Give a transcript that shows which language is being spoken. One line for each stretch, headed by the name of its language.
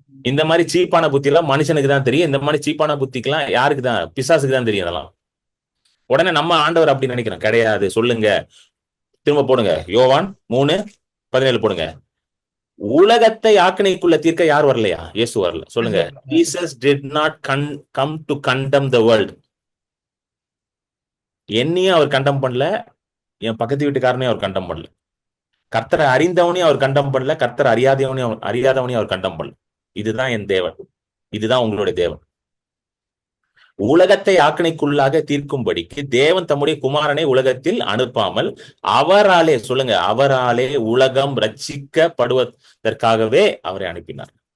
Tamil: இந்த மாதிரி சீப்பான புத்தி எல்லாம் மனுஷனுக்கு தான் தெரியும். இந்த மாதிரி சீப்பான புத்திக்கெல்லாம் யாருக்கு தான்? பிசாசுக்கு தான் தெரியும் அதெல்லாம். உடனே நம்ம ஆண்டவர் அப்படி நினைக்கிறோம், கிடையாது. சொல்லுங்க, திரும்ப போடுங்க, யோவான் 3:17 போடுங்க. உலகத்தை ஆக்கினைக்குள்ள தீர்க்க யார் வரலையா? இயேசு வரல.
English: சொல்லுங்க, Jesus did not come to condemn the world.
Tamil: என்னையும் அவர் கண்டம் பண்ணல, என் பக்கத்து வீட்டுக்காரனையும் அவர் கண்டம் பண்ணல, கர்த்தரை அறிந்தவனையும் அவர் கண்டம் பண்ணல, கர்த்தரை அறியாதவனையும் அவர் கண்டம் பண்ணல. இதுதான் என் தேவன், இதுதான் உங்களுடைய தேவன். உலகத்தை ஆக்கினைக்குள்ளாக தீர்க்கும்படிக்கு தேவன் தம்முடைய குமாரனை உலகத்தில் அனுப்பாமல் அவராலே, சொல்லுங்க, அவராலே உலகம் ரட்சிக்கப்படுவதற்காகவே அவரை அனுப்பினார்.